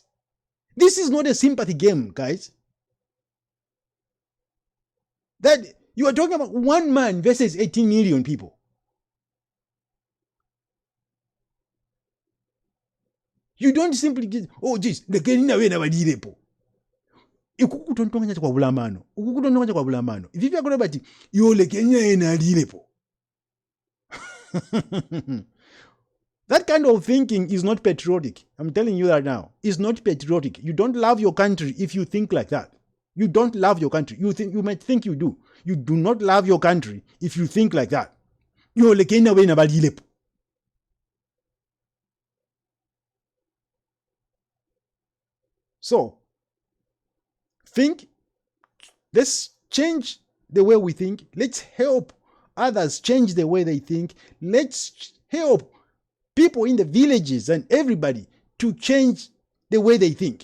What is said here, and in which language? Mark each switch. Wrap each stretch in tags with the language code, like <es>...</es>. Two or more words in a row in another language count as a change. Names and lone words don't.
<en>This is not a sympathy game, guys. That you are talking about one man versus 18 million people. You don't simply get, oh, geez,</en> <bem>lekeni nawe nabadirepo. Ikukutontonganya kwa bulamano. Ukukutontonganya kwa bulamano.</bem> <en>If you are</en> <bem>bati, yo lekeni nawe nadirepo.</bem> <en>That kind of thinking is not patriotic. I'm telling you that now. It's not patriotic. You don't love your country if you think like that. You don't love your country. You might think you do. You do not love your country if you think like that.</en> <bem>Yo lekeni nawe nabadirepo.</bem> <en>So, let's change the way we think. Let's help others change the way they think. Let's help people in the villages and everybody to change the way they think.</en>